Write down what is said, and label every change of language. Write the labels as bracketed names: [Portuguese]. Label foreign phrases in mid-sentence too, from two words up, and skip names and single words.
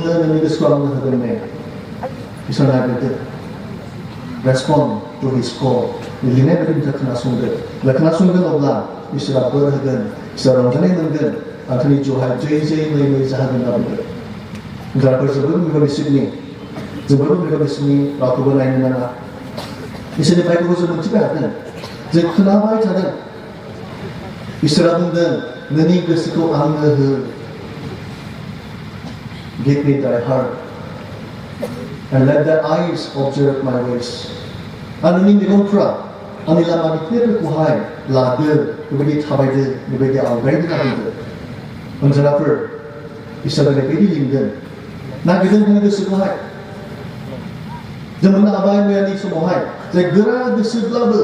[Bodo] नोंनि गोसोखौ आंनो होगोन ने इसोरा नागिरदों [English] respond to his call [Bodo] लिरनाय बायदि बिखौ खोनासंदो खोनासंगोन अब्ला इसोरा बोर होगोन इसोरा रंजानाय मोनगोन आंनि जिउहाय जै जै मै मै जाहोगोन होनना बुंदों जायफोर जोबोद मेघालयसिकनि जोबोद मेघालयसिकनि रावखौबो नायनो नाङा इसोरनि बाइबेलखौ जों मोनथिबाय हादों जों खोनाबाय थादों इसोरा बुंदों नोंनि गोसोखौ आंनो हो [English] give me thy heart and let thy eyes observe my ways [Bodo] आरो नोंनि मेगनफ्रा आंनि लामानि खोथाफोरखौहाय लादो बेबायदि थाबायदो बेबायदि आवगायदो नागिरदो अनजानाफोर इसोरा बेबायदि लिंदों नागिरदों नोंनि गोसोखौहाय जों मोननो हाबाय मैयानि समावहाय जे गोरा गोसोब्लाबो